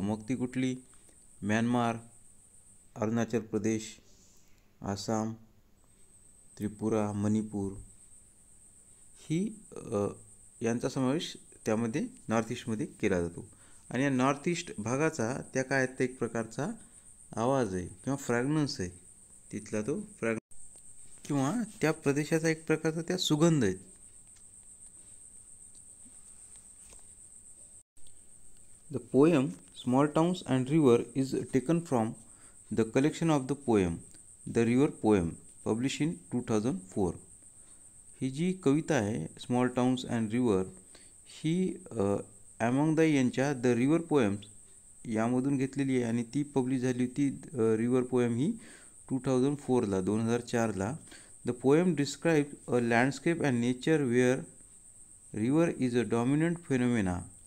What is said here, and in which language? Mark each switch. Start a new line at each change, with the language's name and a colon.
Marathi: मग ती कुठली म्यानमार, अरुणाचल प्रदेश, आसाम, त्रिपुरा, मणिपूर ही यांचा समावेश त्यामध्ये नॉर्थ ईस्टमध्ये केला जातो. आणि या नॉर्थ ईस्ट भागाचा त्या काय एक प्रकारचा आवाज आहे किंवा फ्रॅग्रन्स आहे. तिथला तो किंवा त्या प्रदेशाचा एक प्रकारचा त्या सुगंध आहे.
English: The poem Small Towns and River is taken from the collection of the poem The River Poem published in 2004.
Marathi: ही जी कविता आहे स्मॉल टाउन्स अँड रिव्हर ही ॲमंगदाई यांच्या द रिव्हर पोएम्स यामधून घेतलेली आहे आणि ती पब्लिश झाली होती. River poem he 2004ला.
English: The poem describe a landscape and nature where river is a dominant phenomena.